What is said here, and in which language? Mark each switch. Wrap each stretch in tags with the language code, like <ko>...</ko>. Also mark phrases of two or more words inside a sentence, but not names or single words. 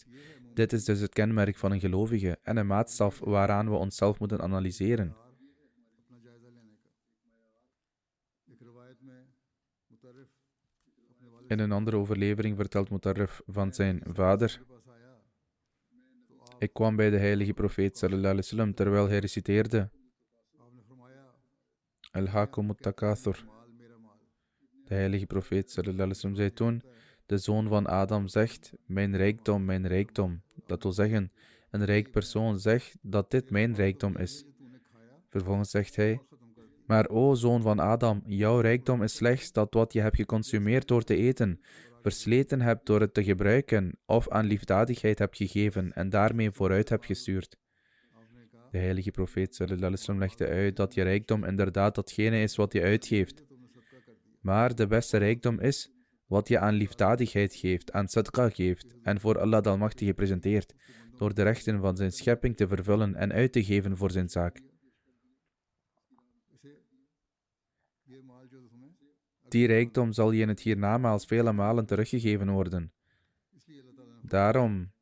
<nl>Dit is dus het kenmerk van een gelovige en een maatstaf waaraan we onszelf moeten analyseren. In een andere overlevering vertelt Mutarrif van zijn vader: ik kwam bij de heilige profeet</nl> <ar>صلى الله عليه وسلم</ar> <nl>terwijl hij reciteerde:</nl> <ar>ألهاكم التكاثر.</ar> <nl>De heilige profeet</nl> <ar>صلى الله عليه وسلم</ar> <nl>zei toen: de zoon van Adam zegt: mijn rijkdom, mijn rijkdom. Dat wil zeggen, een rijk persoon zegt dat dit mijn rijkdom is. Vervolgens zegt hij: maar o zoon van Adam, jouw rijkdom is slechts dat wat je hebt geconsumeerd door te eten, versleten hebt door het te gebruiken, of aan liefdadigheid hebt gegeven en daarmee vooruit hebt gestuurd. De heilige profeet</nl> <ar>صلى الله عليه وسلم</ar> <nl>legde uit dat je rijkdom inderdaad datgene is wat je uitgeeft. Maar de beste rijkdom is wat je aan liefdadigheid geeft, aan sadqa geeft en voor Allah de Almachtige presenteert, door de rechten van zijn schepping te vervullen en uit te geven voor zijn zaak. Die rijkdom zal je in het hiernamaals vele malen teruggegeven worden.</nl>